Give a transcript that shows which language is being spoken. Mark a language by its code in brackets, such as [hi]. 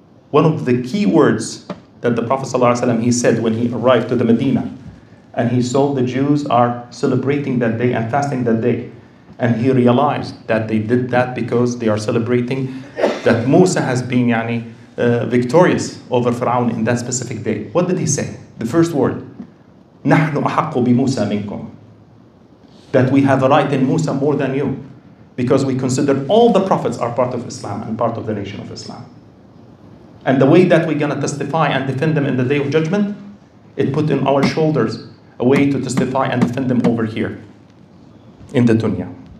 [en] One of the key words that the Prophet sallallahu alaihi wasallam, he said when he arrived to the Medina, and he saw the Jews are celebrating that day and fasting that day. And he realized that they did that because they are celebrating that Musa has been victorious over Fir'aun in that specific day. What did he say? The first word, [ar] نحن أحق بموسى منكم. [en] That we have a right in Musa more than you. Because we consider all the prophets are part of Islam and part of the nation of Islam. And the way that we're going to testify and defend them in the day of judgment, it put in our shoulders a way to testify and defend them over here in the dunya.